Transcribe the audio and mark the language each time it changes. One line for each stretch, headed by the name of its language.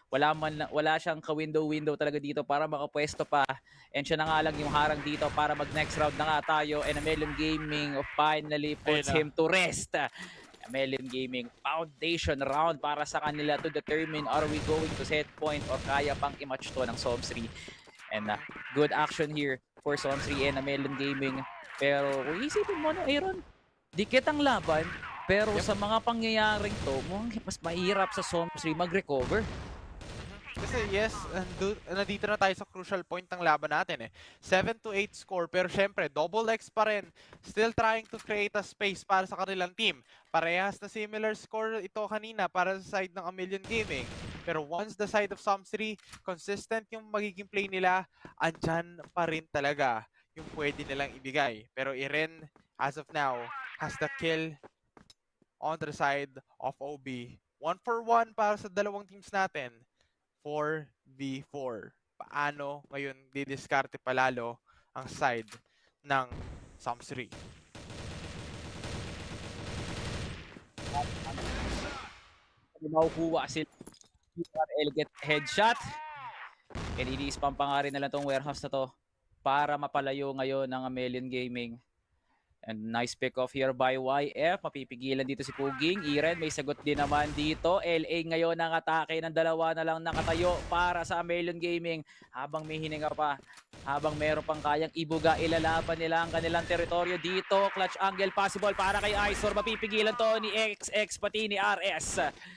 Filipino: Wala siyang ka-window talaga dito para makapwesto pa. And siya na nga lang yung harang dito para mag-next round na nga tayo.
English: And Amellion Gaming finally puts him to rest.
Filipino: Amellion Gaming foundation round para sa kanila
English: to determine are we going to set point
Filipino: or kaya pang i-match to ng Som3.
English: And good action here for Som3 and Amellion Gaming.
Filipino: Pero kung isipin mo na, Aaron, dikit ang laban. Pero sa mga pangyayaring to, mas mahirap sa Som3 mag-recover. Kasi yes, nandito na tayo sa crucial point ng laban natin 7-8 score, pero syempre, Double X pa rin.
English: Still trying to create a space
Filipino: para sa kanilang team. Parehas na similar score ito kanina para sa side ng Amellion Gaming. Pero once the side of Som3, consistent yung magiging play nila, andyan pa rin talaga yung pwede nilang ibigay. Pero Iren,
English: as of now, has the kill on the side of OB.
Filipino: 1-for-1 para sa dalawang teams natin. 4v4 paano ngayon didiskarte palalo ang side ng Somsri. Makukuha sila.
English: QRL get headshot.
Filipino: And iniispam pa nga rin nila tong warehouse na to para mapalayo ngayon ng Amelion Gaming.
English: And nice pick off here by YF.
Filipino: Mapipigilan dito si Puging. Iren may sagot din naman dito. LA ngayon ang atake ng dalawa na lang nakatayo para sa Amelion Gaming. Habang may hininga pa, habang meron pang kayang ibuga, ilalaban nila ang kanilang teritoryo dito. Clutch angle possible para kay Isor. Mapipigilan to ni XX pati ni RS.